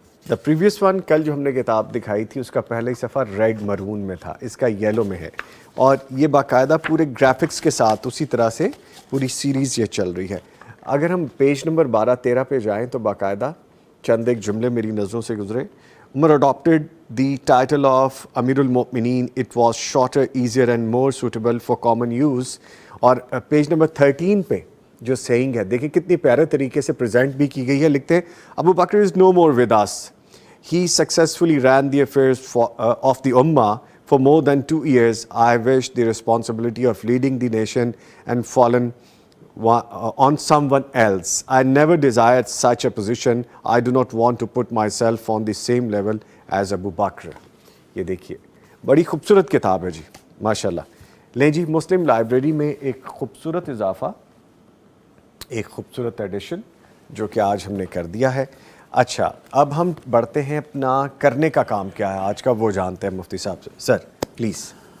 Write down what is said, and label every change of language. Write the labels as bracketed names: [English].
[English] the previous one [Urdu] کل جو ہم نے کتاب دکھائی تھی اس کا پہلا ہی صفحہ ریڈ مرون میں تھا، اس کا یلو میں ہے، اور یہ باقاعدہ پورے گرافکس کے ساتھ اسی طرح سے پوری سیریز یہ چل رہی ہے۔ اگر ہم پیج نمبر 12-13 پہ جائیں تو باقاعدہ چند ایک جملے میری نظروں سے گزرے۔ عمر [English] adopted the title of Amir al-Mu'mineen. It was shorter, easier and more suitable for common use. [Urdu] اور پیج نمبر 13 پہ جو سینگ ہے دیکھیں کتنی پیارے طریقے سے پریزنٹ بھی کی گئی ہے، لکھتے ہیں ابو بکر [English] is no more with us. He successfully ran the affairs of the Ummah for more than 2 years. I wish the responsibility of leading the nation and fallen on someone else. I never desired such a position. I do not want to put myself on the same level as Abu Bakr. [Urdu] یہ دیکھیے بڑی خوبصورت کتاب ہے جی، ماشاءاللہ۔ لیں جی، مسلم library میں ایک خوبصورت اضافہ، ایک خوبصورت ایڈیشن جو کہ آج ہم نے کر دیا ہے۔ اچھا، اب ہم بڑھتے ہیں، اپنا کرنے کا کام کیا ہے آج کا وہ جانتے ہیں مفتی صاحب سے۔ Sir please.